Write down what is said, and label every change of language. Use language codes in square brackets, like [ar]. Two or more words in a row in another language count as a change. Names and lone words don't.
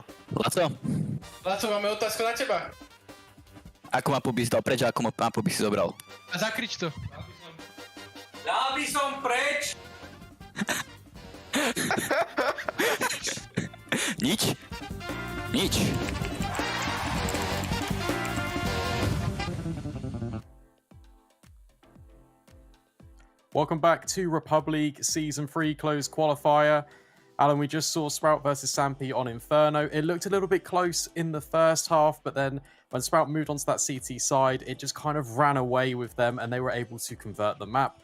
[sk] Laco, máme otázku na teba. Akú mapu by si dal preč a akú mapu by si zobral? A zakrič to. Dal by som preč! Nič? Nič. [en] Welcome back to Republic Season 3 closed qualifier. Alan, we just saw Sprout versus Sampi on Inferno. It looked a little bit close in the first half, but then when Sprout moved onto that CT side, it just kind of ran away with them and they were able to convert the map.